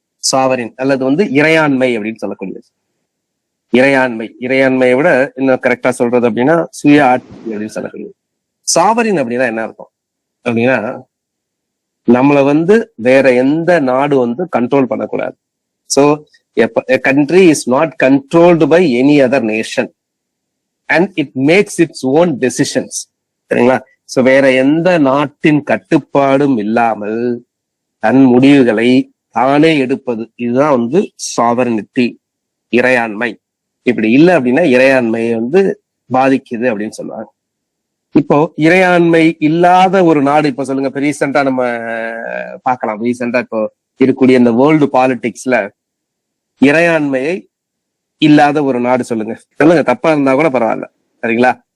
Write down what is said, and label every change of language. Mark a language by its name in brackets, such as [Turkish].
[Tamil] Sovereign அல்லது வந்து இறையாண்மை அப்படின்னு சொல்லக்கூடியது. இறையாண்மையை விட இன்னும் கரெக்டா சொல்றது அப்படின்னா சுய ஆட்சி அப்படின்னு சொல்லக்கூடியது. சாவரின் அப்படின்னா என்ன அர்த்தம் அப்படின்னா, நம்மளை வந்து வேற எந்த நாடு வந்து கண்ட்ரோல் பண்ணக்கூடாது. [English] So a country is not controlled by any other nation and it makes its own decisions. [Tamil] சரிங்களா? ஸோ வேற எந்த நாட்டின் கட்டுப்பாடும் இல்லாமல் தன் முடிவுகளை தானே எடுப்பது, இதுதான் வந்து சாவரினிட்டி, இறையாண்மை. இப்படி இல்லை அப்படின்னா இறையாண்மையை வந்து பாதிக்குது அப்படின்னு சொல்லுவாங்க. இப்போ இறையாண்மை இல்லாத ஒரு நாடு, இப்ப சொல்லுங்க, இப்ப ரீசெண்டா நம்ம பார்க்கலாம், ரீசெண்டா இப்போ இருக்கக்கூடிய இந்த வேர்ல்டு பாலிடிக்ஸ்ல இறையாண்மையை இல்லாத ஒரு நாடு சொல்லுங்க, தப்பா இருந்தா கூட பரவாயில்ல. சரிங்களா?